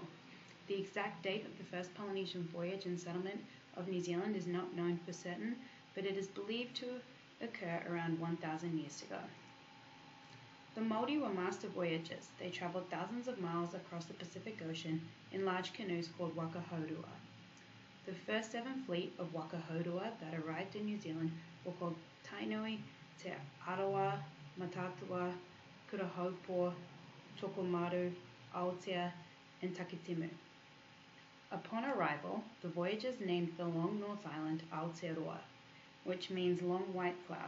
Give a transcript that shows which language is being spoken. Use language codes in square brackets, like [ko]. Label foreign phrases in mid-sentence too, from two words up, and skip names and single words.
[en] The exact date of the first Polynesian voyage and settlement of New Zealand is not known for certain, but it is believed to occur around 1,000 years ago. The Maori were master voyagers. They traveled thousands of miles across the Pacific Ocean in large canoes called [mi] waka haurua. [en] The first 7 fleet of [mi] waka haurua [en] that arrived in New Zealand were called Tainui, Te Arawa, Matatua, Kurahaupo, Tokomaru, Aotea, and Takitimu. Upon arrival, the voyagers named the long North Island Aotearoa, which means long white cloud.